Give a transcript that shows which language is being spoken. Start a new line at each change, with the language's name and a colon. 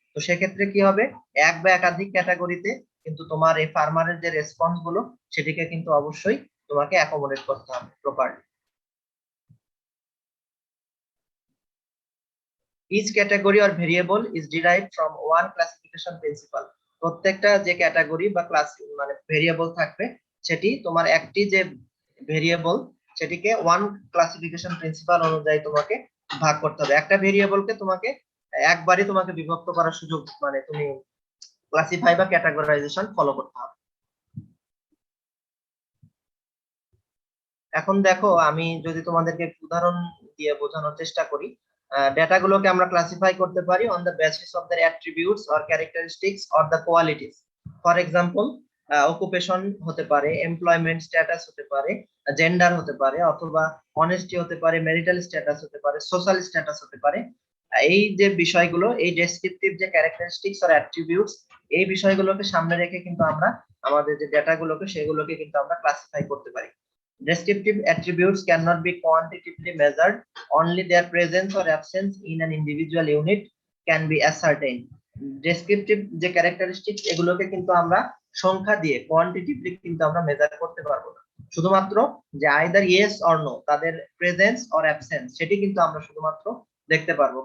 Bangla: তো সেক্ষেত্রে কি হবে, এক বা একাধিক ক্যাটাগরিতে কিন্তু তোমার এই ফার্মারের যে রেসপন্স গুলো সেটিকে কিন্তু অবশ্যই তোমাকে অ্যাকোমোডেট করতে হবে properly.
English: Each category or variable is derived from one classification principle.
Bangla: প্রত্যেকটা যে ক্যাটাগরি বা ক্লাস মানে ভেরিয়েবল থাকবে, সেটি তোমার একটি যে ভেরিয়েবল সেটিকে ওয়ান ক্লাসিফিকেশন প্রিন্সিপাল অনুযায়ী তোমাকে ভাগ করতে হবে। একটা ভেরিয়েবলকে তোমাকে একবারই তোমাকে বিভক্ত করার সুযোগ, মানে তুমি ক্লাসিফাই বা ক্যাটাগরাইজেশন ফলো করতে হবে। এখন দেখো আমি যদি তোমাদেরকে উদাহরণ দিয়ে বোঝানোর চেষ্টা করি, ডেটাগুলোকে আমরা ক্লাসিফাই করতে পারি
English: On the basis of the attributes or characteristics or the qualities. For example,
Bangla: occupation হতে পারে, এমপ্লয়মেন্ট স্ট্যাটাস হতে পারে, জেন্ডার হতে পারে, অথবা অনেস্টি হতে পারে, ম্যারিটাল স্ট্যাটাস হতে পারে, সোশ্যাল স্ট্যাটাস হতে পারে। এই যে বিষয়গুলো, এই ডেসক্রিপটিভ যে ক্যারেক্টারিস্টিক্স অর অ্যাট্রিবিউটস, এই বিষয়গুলোকে সামনে রেখে কিন্তু আমরা আমাদের যে ডেটাগুলোকে সেগুলোকে কিন্তু আমরা ক্লাসিফাই করতে পারি।
English: Descriptive attributes cannot be quantitatively measured, only their presence or absence in an individual unit can be ascertained.
Bangla: Descriptive যে ক্যারেক্টারিস্টিক্স, এগুলোকে কিন্তু আমরা সংখ্যা দিয়ে কোয়ান্টিটিভলি কিন্তু আমরা মেজার করতে পারবো না, শুধুমাত্র যে
English: either yes or no,
Bangla: তাদের প্রেজেন্স অর অ্যাবসেন্স, সেটি কিন্তু আমরা শুধুমাত্র দেখতে পারবো।